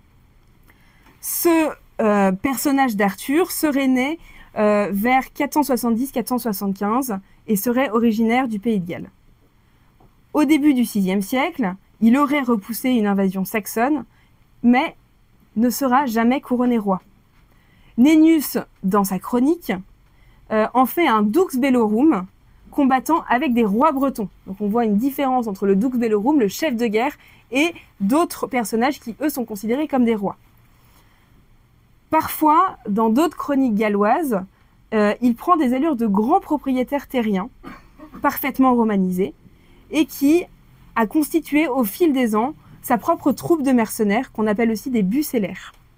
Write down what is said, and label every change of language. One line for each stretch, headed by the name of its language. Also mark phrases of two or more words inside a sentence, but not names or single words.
French: Ce personnage d'Arthur serait né vers 470-475 et serait originaire du pays de Galles. Au début du VIe siècle, il aurait repoussé une invasion saxonne, mais ne sera jamais couronné roi. Nennius, dans sa chronique, en fait un
Latin: dux bellorum,
French: combattant avec des rois bretons. Donc on voit une différence entre le
Latin: dux bellorum,
French: le chef de guerre, et d'autres personnages qui, eux, sont considérés comme des rois. Parfois, dans d'autres chroniques galloises, il prend des allures de grands propriétaires terriens, parfaitement romanisés, et qui a constitué au fil des ans sa propre troupe de mercenaires, qu'on appelle aussi des bucellaires.